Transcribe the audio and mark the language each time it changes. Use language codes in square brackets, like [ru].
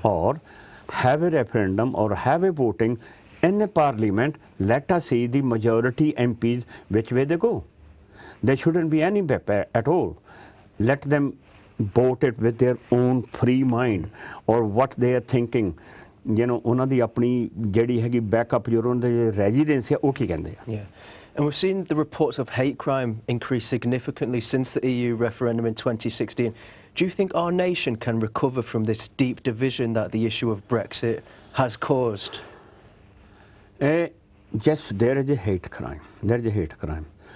[en] Or have a referendum or have a voting in a parliament. Let us see the majority MPs, which way they go. There shouldn't be any at all. Let them vote it with their own free mind or what they are thinking. [pa] ਉਹਨਾਂ ਦੀ ਆਪਣੀ ਜਿਹੜੀ ਹੈਗੀ backup ਜੋ ਉਹਨਾਂ ਦੇ residence ਹੈ ਉਹ ਕੀ ਕਹਿੰਦੇ ਆ. [en] Yeah. And we've seen the reports of hate crime increase significantly since the EU referendum in 2016. Do you think our nation can recover from this deep division that the issue of Brexit has caused? Yes, there is a hate crime. There is a hate crime.